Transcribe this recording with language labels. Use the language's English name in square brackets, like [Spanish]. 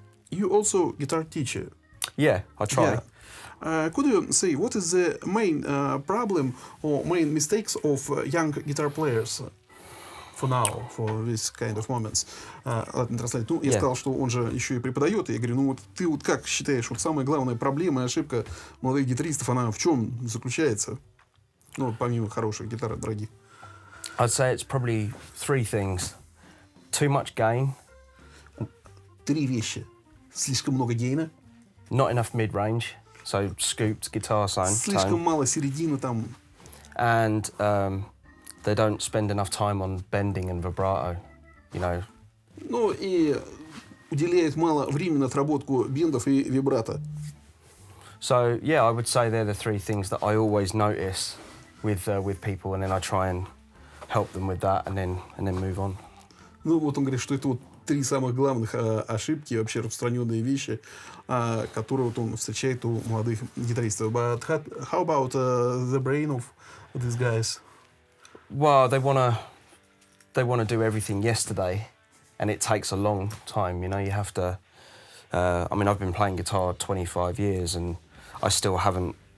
[English] You also guitar teacher. Yeah, I try. Yeah. Could you say what is the main problem or main mistakes of young guitar players for now, for this kind of moments? [Russian] Ладно, [English] translate. [Russian] Ну, я [English] Yeah. [Russian] сказал, что он же еще и преподает, и я говорю, ну вот ты вот как считаешь, вот самая главная проблема и ошибка молодых гитаристов, она в чем заключается? Ну, помимо хороших гитар, дорогих. [English] I'd say it's probably 3 things. Too much gain, [Russian] 3 вещи. Слишком много гейна, [English] not enough mid-range, so scooped guitar [Russian] слишком [English] tone, [Russian] мало середины там. [English] and they don't spend enough time on bending and vibrato, you know. [Russian] Ну, и уделяет мало времени на отработку бендов и вибрато. [English] So yeah, I would say they're the 3 things that I always notice with people, and then I try and help them with that, and then move on. [Russian] Ну, вот он говорит, что это вот 3 самых главных ошибки, вообще распространенные вещи, которые вот он встречает у молодых гитаристов. [English] But how about the brain of these guys? Well, they wanna do everything yesterday, and it takes a long time. You know, you have to. I mean, I've been playing guitar 25 years, and I still haven't